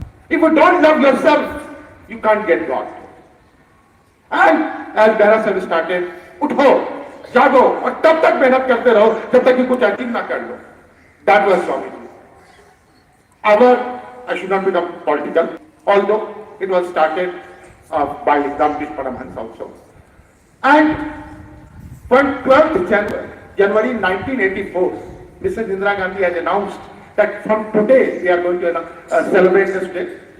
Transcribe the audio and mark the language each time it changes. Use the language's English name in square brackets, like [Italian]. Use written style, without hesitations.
[English] If you don't love yourself, you can't get God. And as Behra Sahib started, [Hindi] उठो, जागो और तब तक मेहनत करते रहो जब तक कि कुछ अचीव ना कर लो. [English] That was Swamiji. I should not become political, although it was started by Ramkrishna Paramahansa also. And on 12th January 1984, Mrs. Indira Gandhi has announced that from today we are going to celebrate this day.